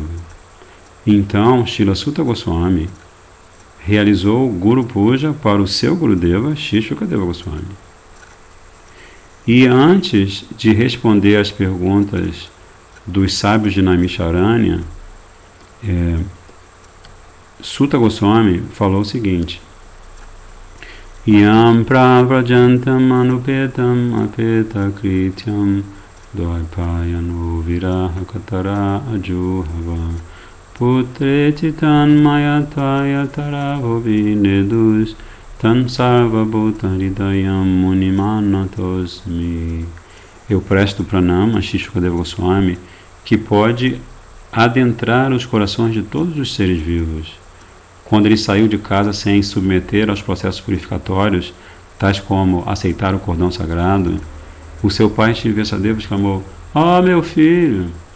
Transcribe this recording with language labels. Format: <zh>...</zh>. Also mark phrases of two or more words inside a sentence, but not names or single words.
<pt>Então, Srila Sutta Goswami realizou o Guru Puja para o seu Gurudeva, Shri Shukadeva Goswami. E antes de responder às perguntas dos sábios de Naimisharanya, Sutta Goswami falou o seguinte:</pt> <sa>Yam pravrajantam anupetam apeta krityam Dvaipayano viraha katara ajuhava putre chitan mayataya taravovi nedus tan sarva bhuta hridayam munimanatosmi.</sa> <pt>Eu presto pranama a Shri Shukadeva Goswami, que pode adentrar os corações de todos os seres vivos. Quando ele saiu de casa sem submeter aos processos purificatórios, tais como aceitar o cordão sagrado, o seu pai Shri Vyasadeva exclamou: "Oh, meu filho!"</pt>